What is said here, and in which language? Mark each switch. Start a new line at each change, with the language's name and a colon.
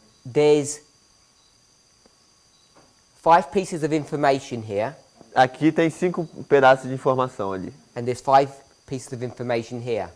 English: there's 5 pieces of information here,
Portuguese: Aqui tem 5 pedaços de informação ali.
English: and there's 5 pieces of information here.